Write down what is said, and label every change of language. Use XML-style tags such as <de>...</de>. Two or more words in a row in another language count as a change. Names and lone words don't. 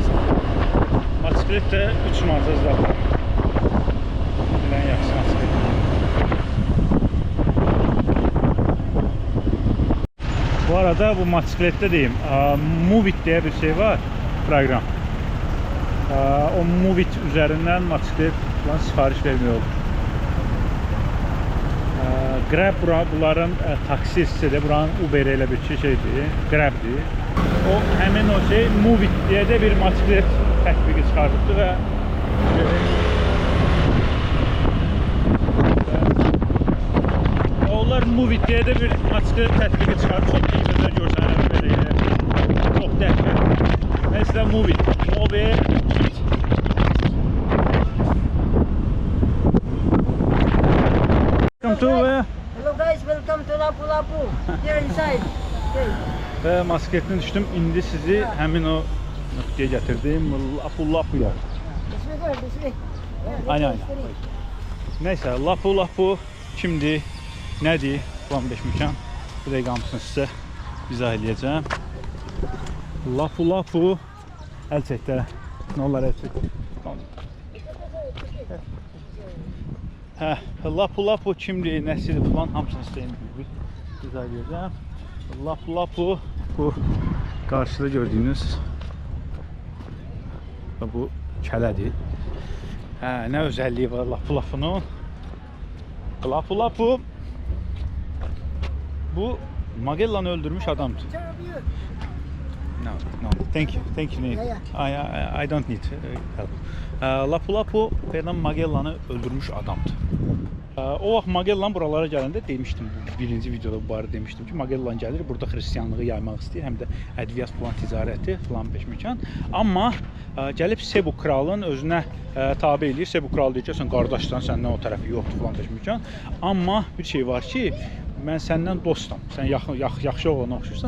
<az>Motosiklet də 3 manata zaten. Bilən yaxşı motosiklet.</az> <tr>Bu arada bu motosiklette deyim, Movit diye bir şey var, program. O Movit üzerinden motosikletlə sifariş vermiyor olur.</tr> <az>Grab bunların taksi hissədə, buranın Uber elə bir şeydir, Grab'dir. O həmin o şey Movit deyə də bir motosiklet tətbiqi çıxardıbdır və onlar Movit deyə də bir motosiklet tətbiqi çıxardı. Çox kimsədə görsənlər belə elə. Çox dəhşət. Mesela Movit. Movit.</az> <en>Welcome to Hello guys, welcome to Lapu-Lapu. Here inside. Okay.</en> <tr>Ve motosikletten düştüm.</tr> <az>İndi sizi həmin o nöqtəyə gətirdim. Lapu-Lapu'ya.</az> <en>This way, go, this way.</en> <tr>Aynen. Neyse,</tr> <az>Lapu-Lapu kimdir, nədir? Plan 5 məkan. Bu dəqiqə hamısını sizə izah edəcəm. Lapu-Lapu əl çəkdə. Nə olar əl çək? Hə, Lapu-Lapu kimdir, nəsidir falan hamısını istəyim bir izah edəcəm. Lapu-Lapu bu qarşıda gördüyünüz bu kələdir. Hə, nə özəlliyi var Lapu-Lapunun? Lapu-Lapu bu Magellan'ı öldürmüş adamdır.</az> <en>No, thank you, I don't need help.</en> <az>Lapu-Lapu Ferdinand Magellan'ı öldürmüş adamdır. O vaxt Magellan buralara gələndə demişdim, birinci videoda bu barədə demişdim ki, Magellan gəlir, burada xristianlığı yaymaq istəyir, həm də ədviyyat falan ticarəti falan peşməkan. Amma gəlib Sebu kralın özünə tabe eləyir. Sebu kral deyir ki, sən qardaşsan, səndən o tərəfi yoxdur falan peşməkan. Amma bir şey var ki, mən səndən dostam, sən yaxşı oğlana oxşursan.</az>